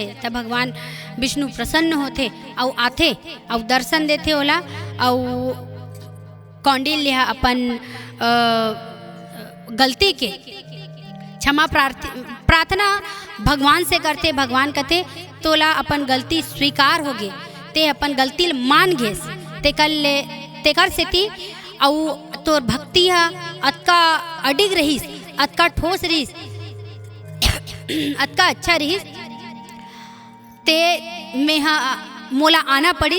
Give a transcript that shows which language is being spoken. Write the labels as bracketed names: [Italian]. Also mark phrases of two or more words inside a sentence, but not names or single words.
[Chhattisgarhi] तब भगवान विष्णु प्रसन्न होते और आते और दर्शन देते होला। और कौंडिल्य अपन गलती के क्षमा प्रार्थना भगवान से करते। भगवान कहते तोला अपन गलती स्वीकार हो गए, ते अपन गलती मान घेस, ते कर सेती और तोर भक्ति है अतका अडिग रहीस, अतका ठोस रहीस, अतका अच्छा रहीस, ते में मोला आना पड़ीस।